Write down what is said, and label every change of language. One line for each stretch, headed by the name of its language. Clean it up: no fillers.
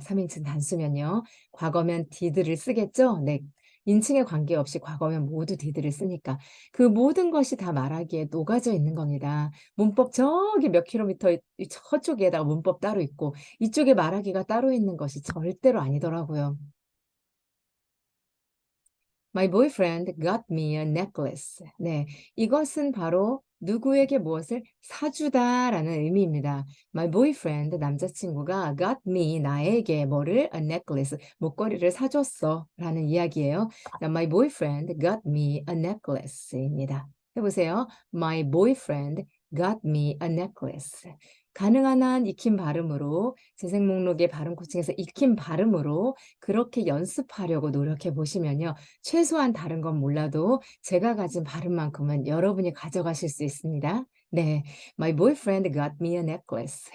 Korean: 3인칭 단수면요. 과거면 did를 쓰겠죠? 네. 인칭에 관계없이 과거면 모두 did를 쓰니까 그 모든 것이 다 말하기에 녹아져 있는 겁니다. 문법 저기 몇 킬로미터 저쪽에다가 문법 따로 있고 이쪽에 말하기가 따로 있는 것이 절대로 아니더라고요.
English: My boyfriend got me a necklace.
Korean: 네, 이것은 바로 누구에게 무엇을 사주다라는 의미입니다.
English: My boyfriend,
Korean: 남자친구가
English: got me,
Korean: 나에게 뭐를?
English: A necklace,
Korean: 목걸이를 사줬어 라는 이야기예요.
English: 자, My boyfriend got me a necklace입니다.
Korean: 해보세요.
English: My boyfriend got me a necklace.
Korean: 가능한 한 익힌 발음으로, 재생 목록의 발음 코칭에서 익힌 발음으로 그렇게 연습하려고 노력해 보시면요. 최소한 다른 건 몰라도 제가 가진 발음만큼은 여러분이 가져가실 수 있습니다.
English: 네, My boyfriend got me a necklace.